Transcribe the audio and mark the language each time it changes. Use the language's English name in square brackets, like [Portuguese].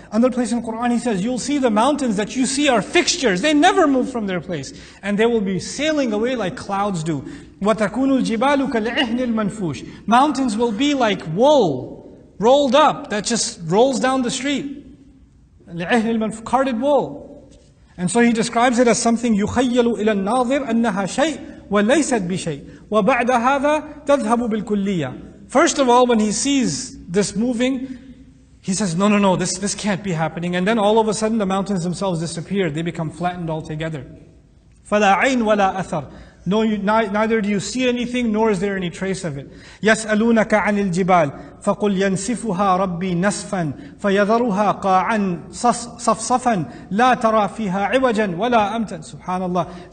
[English] Another place in the Quran He says, you'll see the mountains that you see are fixtures. They never move from their place. And they will be sailing away like clouds do. [Arabic] وَتَكُونُ الْجِبَالُ كَالْعِهْنِ الْمَنْفُوشِ. [English] Mountains will be like wool, rolled up, that just rolls down the street. Carded wool. And so He describes it as something [Arabic] يُخَيَّلُ إِلَى النَّاظِرِ أَنَّهَا شَيْءٍ وَلَيْسَتْ بِشَيْءٍ وَبَعْدَ هَذَا تَذْهَبُ بِالْكُلِّيَّةِ. [English] First of all, when He sees this moving, He says, no, this can't be happening. And then all of a sudden the mountains themselves disappear. They become flattened altogether. [Arabic] فَلَا عَيْنْ وَلَا أَثَرٍ. [English] No, neither do you see anything, nor is there any trace of it. [Arabic] يَسْأَلُونَكَ عَنِ الْجِبَالِ فَقُلْ يَنْسِفُهَا رَبِّي نَسْفًا فَيَذَرُهَا قَاعًا صَفْصَفًا لَا تَرَى فِيهَا عِوَجًا وَلَا أَمْتًا. SubhanAllah.